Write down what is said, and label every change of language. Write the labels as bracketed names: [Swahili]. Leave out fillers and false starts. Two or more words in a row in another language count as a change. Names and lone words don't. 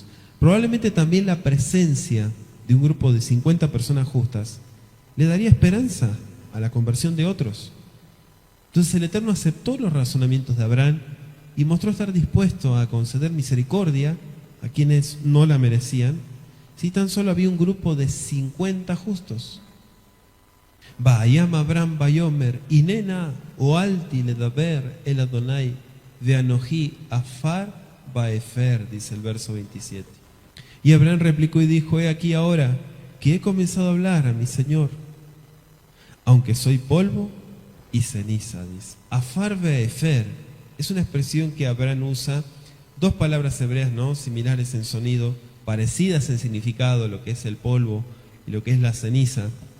[Spanish] Probablemente también la presencia de un grupo de 50 personas justas le daría esperanza a la conversión de otros. Entonces el Eterno aceptó los razonamientos de Abraham y mostró estar dispuesto a conceder misericordia a quienes no la merecían, si tan solo había un grupo de 50 justos. [Hebrew] ויען אברהם ויאמר הנה נא הואלתי לדבר אל אדני ואנכי עפר ואפר, [Spanish] dice el verso 27. Y Abraham replicó y dijo, he aquí ahora que he comenzado a hablar a mi Señor, aunque soy polvo y ceniza, dice. [Hebrew] עפר ואפר [Spanish] es una expresión que Abraham usa, dos palabras hebreas, ¿no?, similares en sonido, parecidas en significado, lo que es el polvo y lo que es la ceniza.